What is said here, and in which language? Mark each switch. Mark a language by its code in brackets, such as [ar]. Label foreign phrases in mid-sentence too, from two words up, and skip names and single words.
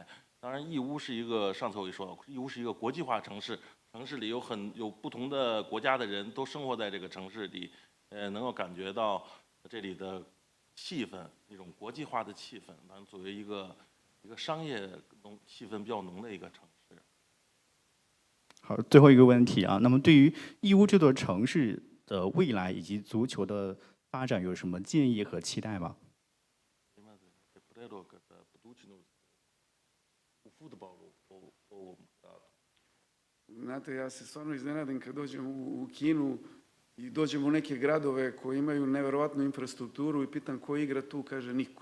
[zh] 当然，义乌是一个上次我也说了，义乌是一个国际化城市，城市里有不同的国家的人都生活在这个城市里，能够感觉到这里的气氛，一种国际化的气氛，当然作为一个商业气氛比较浓的一个城市。好，最后一个问题啊，那么对于义乌这座城市的未来以及足球的发展有什么建议和期待吗？ [sr] Znate, ja se stvarno iznenadim kad dođem u Kinu i dođem u neke gradove koji imaju neverovatnu infrastrukturu i pitam ko igra tu, kaže niko.